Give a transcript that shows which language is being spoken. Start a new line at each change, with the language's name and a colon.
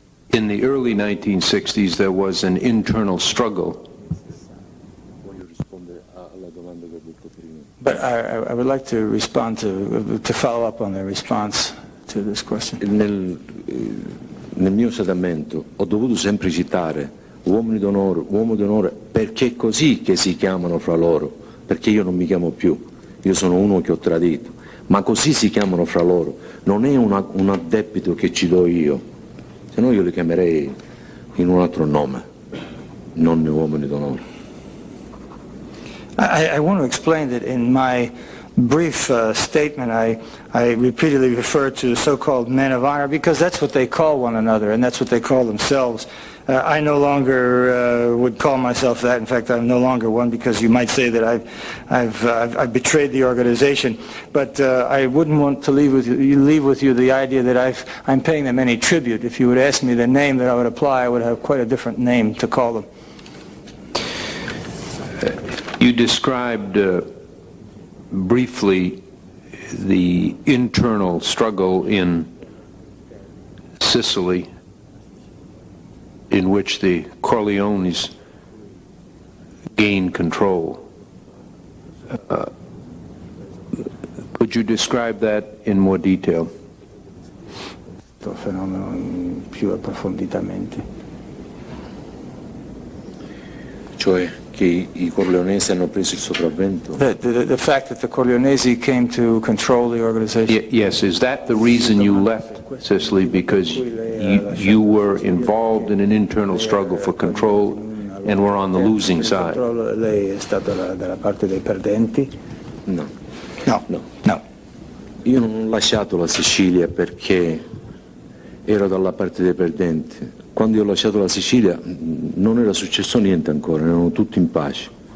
English: In the early 1960s, there was an internal struggle. But I would like to respond to follow up on the response to this question.
Italian: Nel mio sedamento ho dovuto sempre citare uomini d'onore, uomo d'onore, perché è così che si chiamano fra loro, perché io non mi chiamo più, io sono uno che ho tradito, ma così si chiamano fra loro, non è un addebito che ci do io, se no io li chiamerei in un altro nome, non uomini d'onore.
English: I want to explain that in my brief statement I repeatedly refer to so-called men of honor because that's what they call one another and that's what they call themselves. I no longer would call myself that. In fact, I'm no longer one because you might say that I've betrayed the organization. But I wouldn't want to leave with you the idea that I'm paying them any tribute. If you would ask me the name that I would apply, I would have quite a different name to call them. You described briefly the internal struggle in Sicily in which the Corleones gained control. Could you describe that in more detail?
Italian: Questo fenomeno più approfonditamente. Cioè che i Corleonesi hanno preso il sopravvento?
English: The fact that the Corleonesi came to control the organization. Yes, is that the reason you left Sicily, because you were involved in an internal struggle for control and were on the losing side?
Italian: Lei è stata dalla parte dei perdenti? No.
English: No.
Italian: Io non ho lasciato la Sicilia perché ero dalla parte dei perdenti. Quando io ho lasciato la Sicilia non era successo niente ancora, erano tutti in pace.